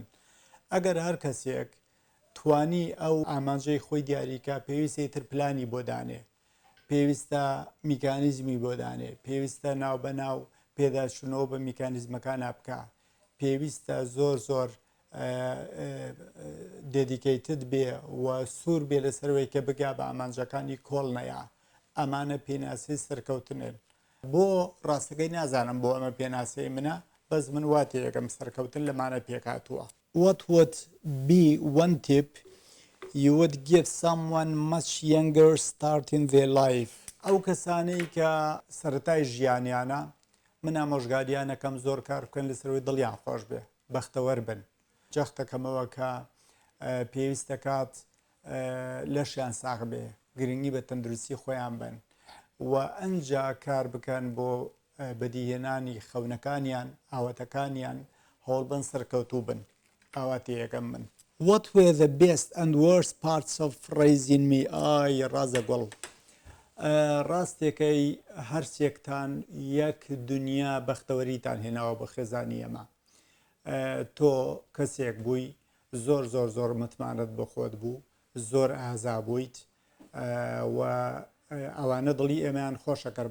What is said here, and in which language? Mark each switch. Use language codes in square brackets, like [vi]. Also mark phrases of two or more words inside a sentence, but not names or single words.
[ckb] ئەگەر هەر کەسێک توانی ئەو ئامانجەی خۆی دیاریکە، پێویستە تر پلانی بۆ دانێ، پێویستە میکانیزمی بۆ دانێ، پێویستە ناوبەناو پێداچوونەوە بە میکانیزمەکانە بکە، پێویستە زۆر زۆر دێدیکەیتت بێ و سوور بێ لەسەرەوەی کە بگا بە ئامانجەکانی کۆڵ نەیە. ئەمانە پێناسی سەرکەوتنێن. بۆ ڕاستەکەی نازانم بۆ ئەمە پێناسەی منە، بەس من واتەیەکەم سەرکەوتن لەمانە پێکاتووە. [en] What would be one tip you would give someone much younger starting their life؟ [ckb] ئەو کەسانەی کە سەرەتای ژیانیانە، من ئامۆژگاریانەکەم زۆر کار بکەن لەسەرەوەی دڵیان خۆش بێ، بەختەوەر بن. جەختەکەمەوە کە پێویستە کات لەشیان ساغ بێ، گرنگی بە تەندروستی خۆیان بن و ئەنجا کار بکەن بۆ بەدیهێنانی خەونەکانیان، ئاوەتەکانیان، هەوڵبن سەرکەوتوو بن. ئاواتەیەکەم من. [en] What were the best and worst parts of raising me؟ [ckb] ئای ڕازەگوڵ، ڕاستێکەی هەرچێکتان یەک دنیا بەختەوەریتان هێناوە بە خێزانی ئەمە. تۆ کەسێک بووی زۆر زۆر زۆر متمانەت بە خۆت بوو، زۆر ئازا بوویت و ئەوانە دڵی ئێمەیان خۆشەکرد.